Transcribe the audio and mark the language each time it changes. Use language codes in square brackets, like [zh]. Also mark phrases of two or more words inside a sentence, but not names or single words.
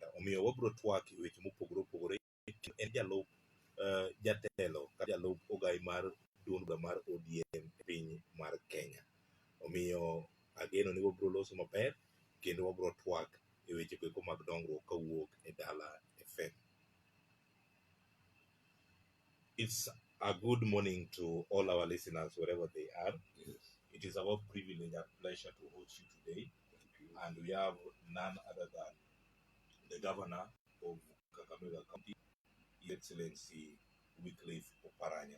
[luo] Omiyo wabiro twak e weche mopogore opogore. En jalup jatelo kata jalup ogai mar duond mar ODM e piny mar Kenya. Omiyo ageno ni wabiro loso maber kendo wabiro twak e weche go eko mag dongruok kawuok e Dala FM. [en] It's a good morning to all our listeners wherever they are. Yes. It is our privilege and pleasure to host you today. And we have none other than the governor of Kakamega County, His Excellency Wycliffe Oparanya.